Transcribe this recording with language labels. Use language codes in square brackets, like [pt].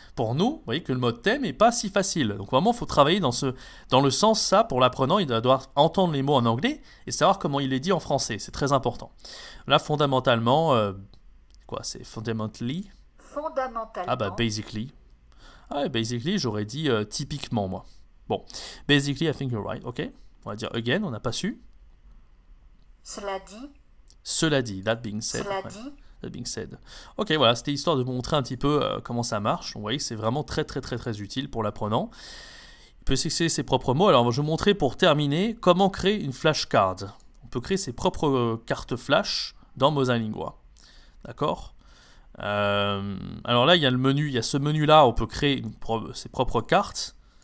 [fr] Pour nous, vous voyez que le mode thème n'est pas si facile, donc vraiment il faut travailler dans le sens ça, pour l'apprenant il doit devoir entendre les mots en anglais et savoir comment il les dit en français, c'est très important. Là fondamentalement, quoi c'est fundamentally? Ah bah basically. Ah basically j'aurais dit typiquement moi. Bon, basically I think you're right, ok. On va dire again, on n'a pas su. [en] Cela dit, that being said. That being said. [fr] Ok, voilà, c'était histoire de vous montrer un petit peu comment ça marche. Vous voyez que c'est vraiment très utile pour l'apprenant. Il peut sélectionner ses propres mots. Alors, je vais vous montrer pour terminer comment créer une flashcard. On peut créer ses propres cartes flash dans Mosalingua. D'accord ? Alors là, il y a le menu. Il y a ce menu-là, on peut créer ses propres cartes.